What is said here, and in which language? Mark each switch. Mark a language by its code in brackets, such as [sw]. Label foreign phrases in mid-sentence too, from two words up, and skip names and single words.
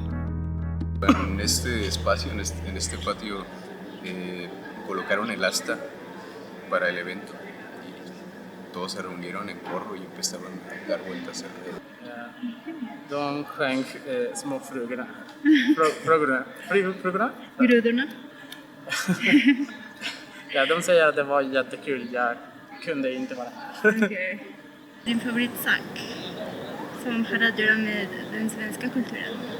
[es] En este espacio, en este patio, colocaron el asta para el evento. Y todos se reunieron en corro y empezaban a dar vueltas alrededor. [sv] De sjöng små frugorna. Frugorna? Grodorna. Ja, de säger att det var jättekul. Jag kunde inte vara här. Okay. Din favoritsak som har att göra med den svenska kulturen?